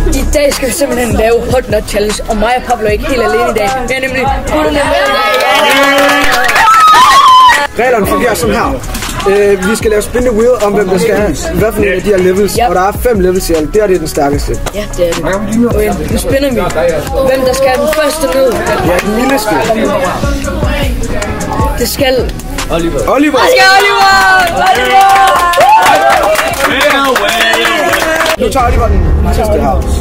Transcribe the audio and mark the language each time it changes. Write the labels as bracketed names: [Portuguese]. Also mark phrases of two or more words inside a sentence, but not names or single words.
[Danish] dag skal vi simpelthen lave Hot Nut Challenge, og mig og Pablo er ikke helt alene i dag. Vi er nemlig gutterne med i dag. Reglerne fungerer sådan her. Vi skal lave [English] spin the wheel [Danish] om, hvem der skal have hvad for en af de her levels. Og der er 5 levels i alt. Det er den stærkeste. Ja, det er det. Okay, nu spinner vi. Hvem der skal have den første ned? Ja, den lille skal. Det skal... Oliver. Det skal Oliver! Nu tager Oliver den sidste her.